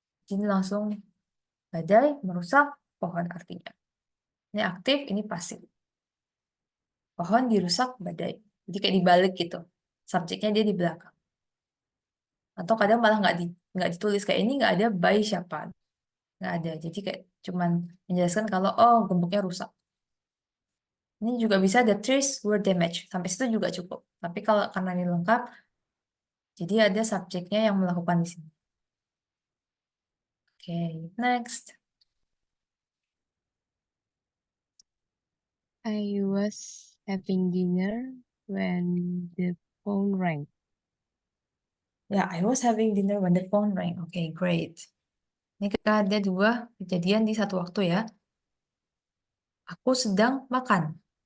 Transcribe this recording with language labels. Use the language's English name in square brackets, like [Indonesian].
[Indonesian] Ini langsung badai merusak pohon artinya. Ini aktif, ini pasif. Pohon dirusak badai. Jadi kayak dibalik gitu. Subjeknya dia di belakang. Atau kadang malah nggak ditulis kayak ini nggak ada by siapa. Nggak ada. Jadi kayak cuman menjelaskan kalau oh gemboknya rusak. Ini juga bisa [English] the trees were damaged. [Indonesian] Sampai situ juga cukup. Tapi kalau karena ini lengkap, jadi ada subjeknya yang melakukan di sini. Oke, next. [English] I was having dinner when the phone rang. Ya, I was having dinner when the phone rang. [Indonesian] Oke, great. Ini kita ada dua kejadian di satu waktu ya. Aku sedang makan.